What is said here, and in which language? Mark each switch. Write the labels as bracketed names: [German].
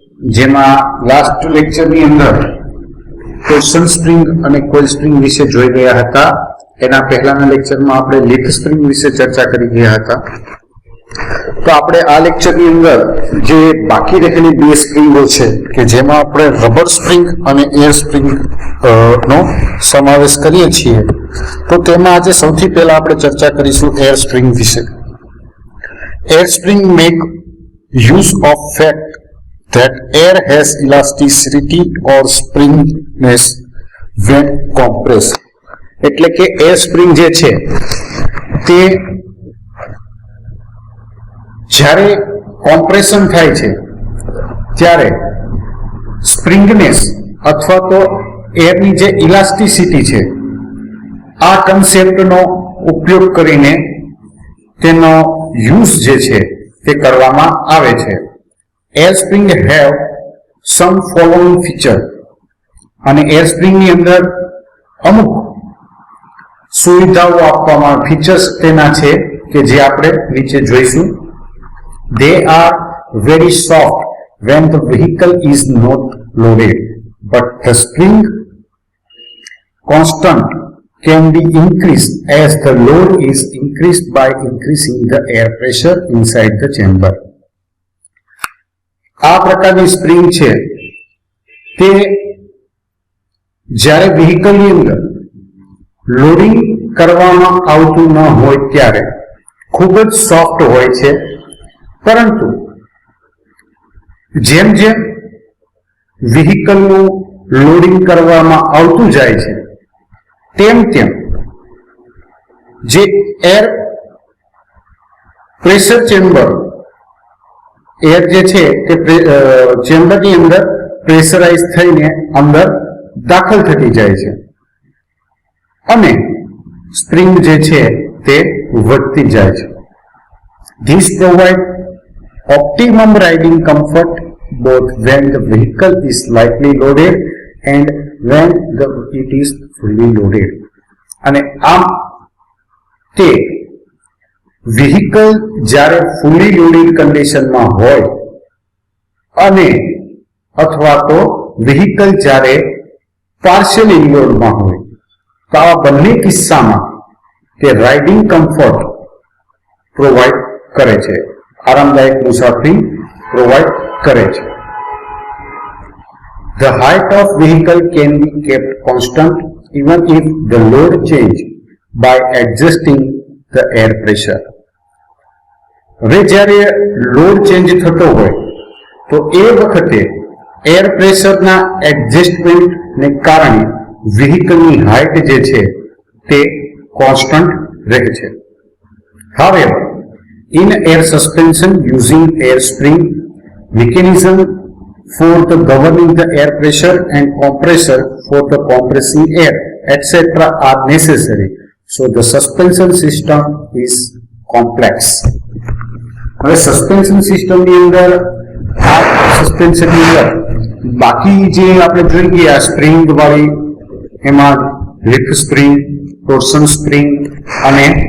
[Gujarati] जेमा last lecture ની અંદર टोर्सन स्प्रिंग અને कोइल स्प्रिंग विषे જોઈ ગયા હતા। એના પહેલાના લેક્ચરમાં આપણે લીફ સ્પ્રિંગ વિશે ચર્ચા કરી ગયા હતા। તો આપણે આ લેક્ચરની અંદર જે બાકી રહેલી બે સ્પ્રિંગો છે કે જેમાં આપણે રબર સ્પ્રિંગ અને એર સ્પ્રિંગ નો સમાવેશ કરીએ છીએ, તો તેમાં આજે સૌથી પહેલા આપણે ચર્ચા કરીશું એર સ્પ્રિંગ વિશે। [English] Air spring make use of fact that air has elasticity or springiness when compressed। [Gujarati] એટલે કે એર સ્પ્રિંગ જે છે તે જ્યારે કોમ્પ્રેશન થાય છે ત્યારે સ્પ્રિંગનેસ અથવા તો એરની જે ઇલાસ્ટિસિટી છે આ કન્સેપ્ટનો ઉપયોગ કરીને તેનો યુઝ જે છે તે કરવામાં આવે છે। [English] air spring have some following feature, [Gujarati] અને એર સ્પ્રિંગની અંદર અમુક સુવિધાઓ આપવામાં ફીચર્સ તેના છે કે જે આપણે નીચે જોઈશું। [English] They are very soft when the vehicle is not loaded, but the spring constant can be increased as the load is increased by increasing the air pressure inside the chamber। [Gujarati] આ પ્રકારની spring છે તે જ્યારે વ્હીકલની અંદર loading કરવામાં આવતું ન હોય ત્યારે ખૂબ જ સોફ્ટ હોય છે, પરંતુ જેમ જેમ વ્હીકલનું લોડિંગ કરવામાં આવતું જાય છે તેમ તેમ જે એર પ્રેશર ચેમ્બર એર જે છે તે ચેમ્બરની અંદર પ્રેશરાઇઝ થઈને અંદર દાખલ થતી જાય છે અને સ્પ્રિંગ જે છે તે વધતી જાય છે। [English] This provide optimum riding comfort both when the vehicle is lightly loaded and when it is fully loaded। [Gujarati] અને આમ તે વ્હીકલ જ્યારે ફૂલી લોડેડ કન્ડિશનમાં હોય અને અથવા તો વ્હીકલ જ્યારે પાર્શિયલી લોડમાં હોય, તો આ બંને કિસ્સામાં તે રાઇડિંગ કમ્ફર્ટ પ્રોવાઈડ કરે છે, આરામદાયક મુસાફરી પ્રોવાઈડ કરે છે। [English] The height of vehicle can be kept constant even if the load change by adjusting the air pressure। [Gujarati] હવે જ્યારે લોડ ચેન્જ થતો હોય તો એ વખતે એર પ્રેશરના એડજસ્ટમેન્ટને કારણે વ્હીકલની હાઇટ જે છે તે કોન્સ્ટન્ટ રહે છે। [English] However, in air suspension using air spring mechanism for the governing the air pressure and compressor for the compressing air etc. are necessary, so the suspension system is complex। [Gujarati] હવે suspension સિસ્ટમની અંદર આ સસ્પેન્શનની અંદર બાકી જે આપણે જોઈ ગયા સ્પ્રિંગ વાળી, એમાં લીફ સ્પ્રિંગ, ટોર્સન સ્પ્રિંગ અને